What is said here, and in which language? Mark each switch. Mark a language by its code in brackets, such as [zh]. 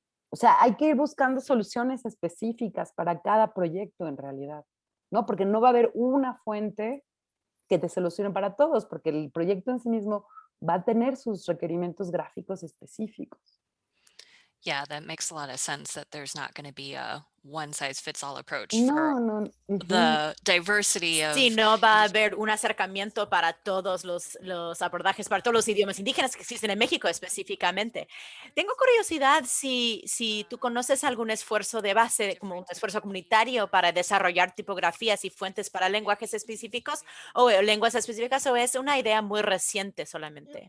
[es] O sea, hay que ir buscando soluciones específicas para cada proyecto en realidad, ¿no? Porque no va a haber una fuente que te solucione para todos, porque el proyecto en sí mismo va a tener sus requerimientos gráficos específicos. [en] Yeah, that makes a lot of sense that there's not going to be a one size fits all approach for No, no. the diversity of [es] Sí, no va a haber un acercamiento para todos los abordajes, para todos los idiomas indígenas que existen en México específicamente. Tengo curiosidad si tú conoces algún esfuerzo de base, como un esfuerzo comunitario para desarrollar tipografías y fuentes para lenguajes específicos o lenguas específicas, o es una idea muy reciente solamente.